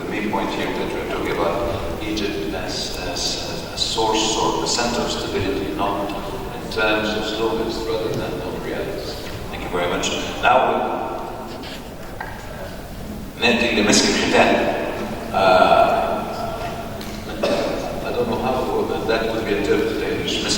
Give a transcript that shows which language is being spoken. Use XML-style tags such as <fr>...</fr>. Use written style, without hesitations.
<en>Point here that we're talking about Egypt as a source or a center of stability, not in terms of slogans rather than of realities. Thank you very much. Now,</en> <ar>نأتي لمسك الختام.</ar> <en>I don't know how that would be interpreted in English.</en>